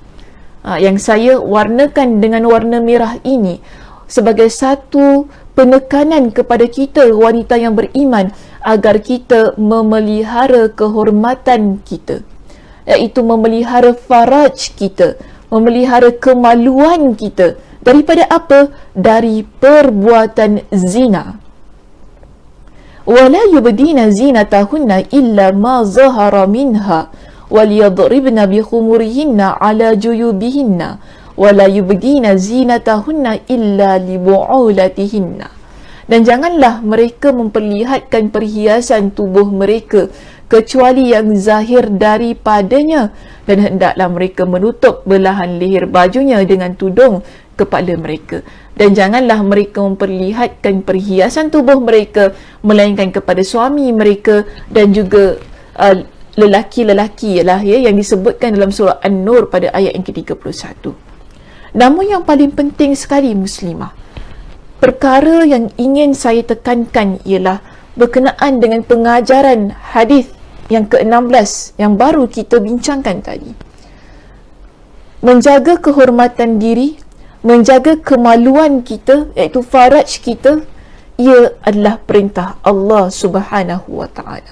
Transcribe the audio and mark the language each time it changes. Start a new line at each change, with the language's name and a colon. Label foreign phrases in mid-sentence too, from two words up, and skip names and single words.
Malay: Yang saya warnakan dengan warna merah ini sebagai satu penekanan kepada kita wanita yang beriman agar kita memelihara kehormatan kita, iaitu memelihara faraj kita, memelihara kemaluan kita daripada apa? Dari perbuatan zina.
Arabic: ولا يبدين زينتهن إلا ما ظهر منها وليضربن بخمرهن على جيوبهن ولا يبدين زينتهن إلا لبعولتهن.
Malay: Dan janganlah mereka memperlihatkan perhiasan tubuh mereka kecuali yang zahir daripadanya, dan hendaklah mereka menutup belahan leher bajunya dengan tudung kepala mereka. Dan janganlah mereka memperlihatkan perhiasan tubuh mereka melainkan kepada suami mereka dan juga lelaki-lelaki yang disebutkan dalam surah An-Nur pada ayat yang ke-31. Namun yang paling penting sekali muslimah, perkara yang ingin saya tekankan ialah berkenaan dengan pengajaran hadis yang ke-16 yang baru kita bincangkan tadi. Menjaga kehormatan diri, menjaga kemaluan kita, iaitu faraj kita, ia adalah perintah
Arabic: الله سبحانه وتعالى.